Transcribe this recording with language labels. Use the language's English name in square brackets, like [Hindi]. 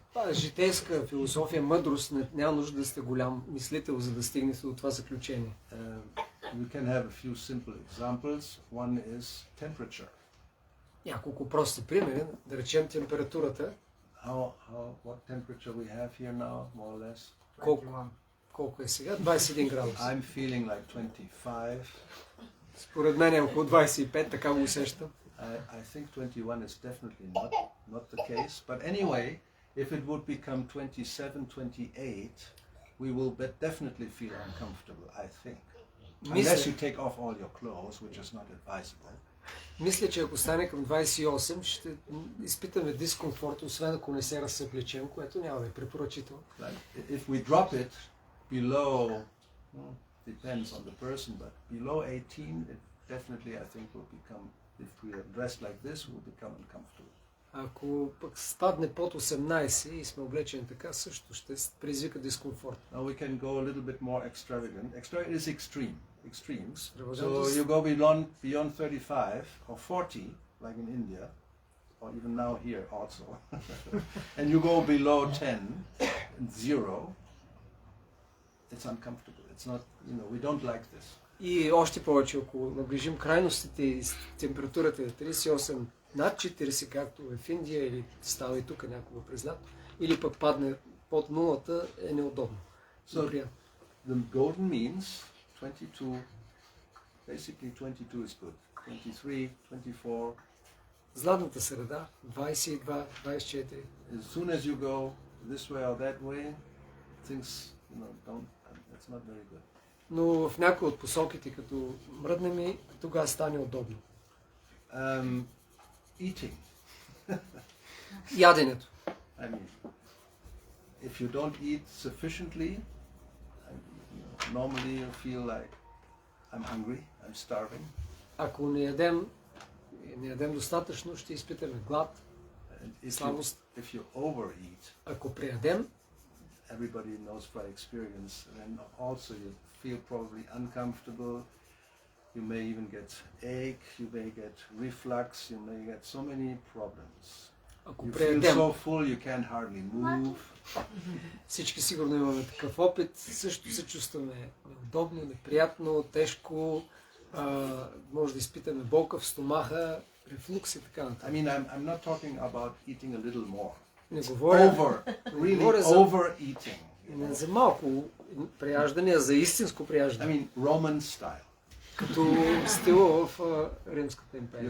[Bulgarian] Това е житейска философия, мъдрост. Няма нужда да сте голям мислител, за да стигнете до това заключение. [English] We can have a few simple examples. One is temperature. [Bulgarian] Няколко прости примери. Да речем температурата. [English] What temperature we have here now, more or less? [Bulgarian] Колко е сега? 21 градуса. [English] I'm feeling like 25. [Bulgarian] Според мен е около 25, така го усещам. [English] I think 21 is definitely not the case. But anyway, if it would become 27, 28, we will definitely feel uncomfortable, I think. Unless you take off all your clothes, which is not advisable. [Bulgarian] Мисля, че ако стане към 28, ще изпитаме дискомфорт, освен ако не се разсъблечем, което няма да е препоръчително. [English] If we drop it below, depends on the person, but below 18, it definitely, I think, will become, if we are dressed like this, will become uncomfortable. [Bulgarian] Ако пък спадне под 18 и сме облечени така, също ще предизвика дискомфорт. [English] Now we can go a little bit more extravagant. Extravagant is extremes. So Extravagant you go beyond 35 or 40, like in India, or even now here also, and you go below 10 and 0, it's uncomfortable. It's not, we don't like this. [Bulgarian] И още повече, ако наближим крайностите и температурата е 38 над 40, както е в Индия или става и тук някога през лято, или пък падне под нулата, е неудобно. [English] So the golden means 22, basically 22 is good. 23, 24. [Bulgarian] Златната среда, 22, 24. [English] As soon as you go this way or that way, things, it's not very good. [Bulgarian] Но в някои от посоките, като мръднем и тогава стане удобно. [English] Eating. [Bulgarian] Яденето. [English] I mean, if you don't eat sufficiently, normally you feel like I'm hungry, I'm starving. [Bulgarian] Ако не ядем достатъчно, ще изпитаме глад, слабост. [English] If you overeat, [Bulgarian] Ако преядем, [English] everybody knows by experience, then also you feel probably uncomfortable. You may even get ache, you may get reflux, you may get so many problems. [Bulgarian] ако [English] You feel [Bulgarian] преядем, [English] so full you can't hardly move. [Bulgarian] всички сигурно имаме такъв опит, също се чувстваме неудобно, неприятно, тежко, може да изпитаме болка в стомаха, рефлукс и така нататък. [English] I mean, I'm not talking about eating a little more. [Bulgarian] Не говоря, [English] Really [Bulgarian] говоря за, [English] overeating. [Bulgarian] не за малко преяждане, а за истинско [English] I [Bulgarian] преяждане, [English] mean, Roman style. [Bulgarian] като стила в Римската империя.